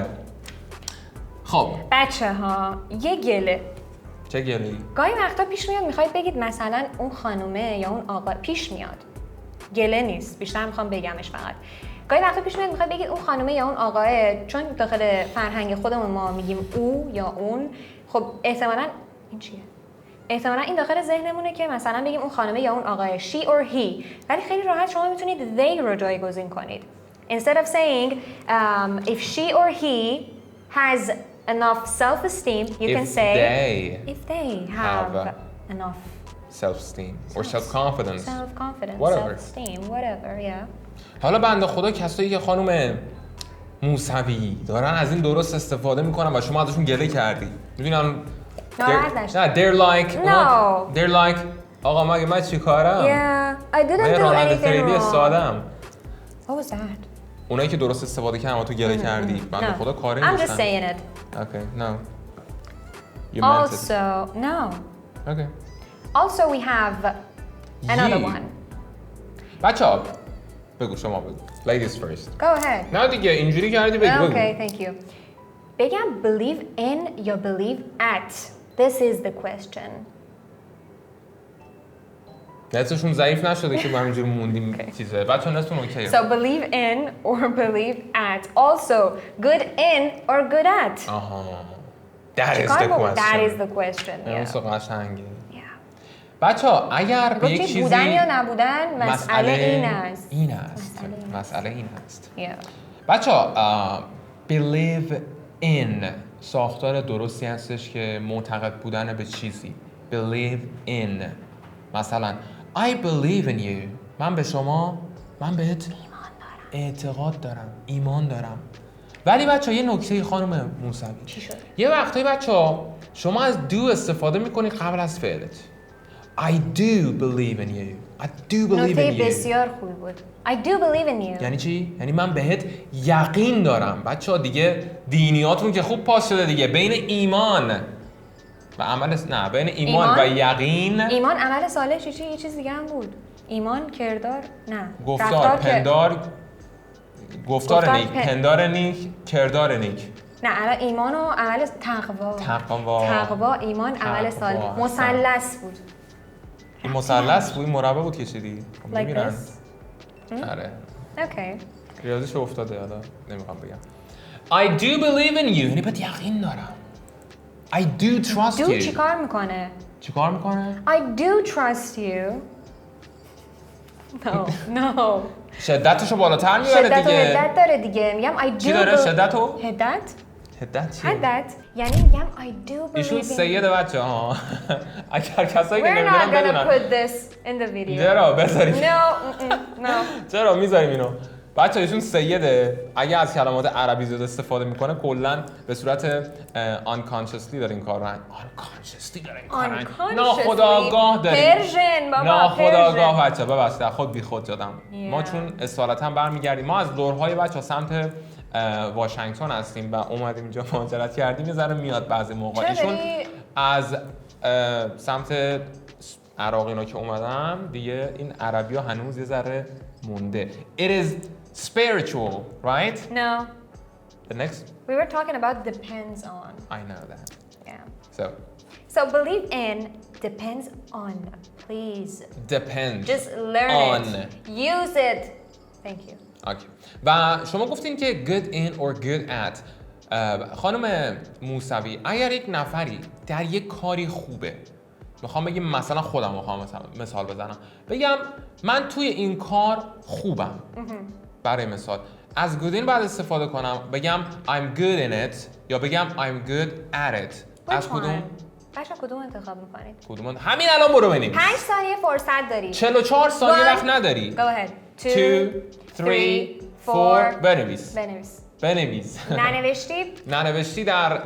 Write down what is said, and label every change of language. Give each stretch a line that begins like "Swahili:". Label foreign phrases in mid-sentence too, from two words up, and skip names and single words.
Persian: خب بچه ها یه گله. چه گلی؟ گاهی وقتا پیش میاد میخواید بگید مثلا اون خانومه یا اون آقا پیش میاد. گله نیست. بیشتر میخوام بگمش فقط. گاهی وقتا پیش میاد میخواید بگید اون خانومه یا اون آقاه چون داخل فرهنگ خودمون ما میگیم او یا اون خب احتمالاً این چیه؟ احتمالاً این داخل ذهنمونه که مثلا بگیم اون خانومه یا اون آقای
English: she or he
Persian: ولی خیلی راحت شما میتونید they رو جایگزین کنید.
English: Instead of saying if she or he has enough self-esteem you can say if they have enough self-esteem or self-confidence. self-confidence, Whatever. self-esteem, whatever, yeah.
Persian: حالا بنده خدا کسایی که خانم موسوی دارن از این درست استفاده میکنن و شما ازشون گله کردی. میبینن نه
English: they're like No. they're like
Persian: آقا مگه من چی کارم؟
English: Yeah, I didn't
Persian: من
English: do
Persian: راننده
English: anything
Persian: تریلی
English: wrong.
Persian: سادم.
English: What was that?
Persian: اونایی که درست استفاده کردن و تو گله کردی بنده خدا کاری
English: I'm just
Persian: نیستن.
English: saying it. Okay, no. You meant it. Also, no. Okay. Also we have another
Persian: Ye.
English: one.
Persian: بچه‌ها بگو شما بگو.
English: Ladies first. Go ahead.
Persian: نه دیگه اینجوری کردی بگو.
English: Okay, thank you. بگم believe in یا believe at. This is the question.
Persian: نتشون ضعیف نشده که ما اینجوری موندیم چیزه. بچه‌ها نتتون اوکیه.
English: So believe in or believe at. Also, good in or good at. آها. That is the Chicago, question. that is the question.
Persian: اون
English: Yeah.
Persian: سو قشنگه.
English: Yeah.
Persian: بچه‌ها اگر به یک گفتید چیزی بودن یا نبودن مسئله این است. این است. مسئله این مسئله این است.
English: Yeah.
Persian: بچه‌ها
English: believe in
Persian: ساختار درستی هستش که معتقد بودن به چیزی.
English: Believe in
Persian: مثلا
English: I believe in you
Persian: من به شما من بهت اعتقاد دارم ایمان دارم ولی بچه‌ها یه نکته خانم موسوی چی شد؟ یه وقتایی بچه‌ها شما از do استفاده میکنید قبل از فعلت
English: I do believe in you I do believe in
Persian: نکته
English: you
Persian: بسیار خوبی بود.
English: I do believe in you.
Persian: یعنی چی؟ یعنی من بهت یقین دارم بچه‌ها دیگه دینیاتون که خوب پاس شده دیگه بین ایمان و عمل نه بین ایمان و یقین ایمان عمل صالح چی یه چیز دیگه هم بود. ایمان کردار نه گفتار رفتار که- پندار گفتار گفتار نیک پندار نیک کردار نیک نه الان ایمان و عمل تقوا ایمان عمل صالح مثلث بود. این مثلث بود، این مربع بود کشیدی.
English: Like
Persian: می‌بینن.
English: this.
Persian: آره.
English: Okay.
Persian: ریاضیش افتاده حالا نمیخوام بگم.
English: I do believe in you.
Persian: یعنی بهت یقین دارم.
English: I do trust you.
Persian: چیکار میکنه؟ چیکار میکنه؟
English: I do trust you. No.
Persian: شدتشو بالاتر میبره دیگه. شدت و حدت داره دیگه. میگم
English: I do.
Persian: چی داره شدتو؟ حدت؟ حدت چیه؟ حدت یعنی میگم
English: I do believe
Persian: ایشون
English: in you.
Persian: سیده بچه ها. اگر کسایی که
English: We're
Persian: نمیدونن
English: not gonna
Persian: بدونن.
English: put this in the video.
Persian: چرا بذاریم؟
English: No.
Persian: چرا میذاریم اینو؟ بچه ایشون سیده اگه از کلمات عربی زیاد استفاده میکنه کلا به صورت unconsciously داره این کار رو unconsciously داره این کار رو ناخودآگاه داره پرژن بابا ناخودآگاه بچه ببخشید خود بی خود جادم ما
English: Yeah.
Persian: چون اصالتا برمیگردیم ما از لورهای بچه سمت واشنگتن هستیم و اومدیم اینجا مهاجرت کردیم یه ذره میاد بعضی موقع ایشون از سمت عراق اینا که اومدم دیگه این عربی ها هنوز یه ذره مونده.
English: It is spiritual, right? No. The next? We were talking about depends on. I know that. Yeah. So, believe in depends on. Please. depend Just learn on. it. Use it. Thank you. Okay.
Persian: و شما گفتین که
English: good in or good at.
Persian: خانم موسوی اگر یک نفری در یک کاری خوبه میخوام بگم مثلا خودم میخوام مثال بزنم بگم من توی این کار خوبم برای مثال از
English: good in
Persian: بعد استفاده کنم بگم
English: I'm good in it
Persian: یا بگم
English: I'm good at it
Persian: از کدوم؟ بچه کدوم انتخاب میکنید؟ کدوم؟ همین الان برو ببینیم 5 ثانیه فرصت داری 44 ثانیه وقت نداری
English: Go ahead
Persian: 2 3 4 بنویس ننوشتی در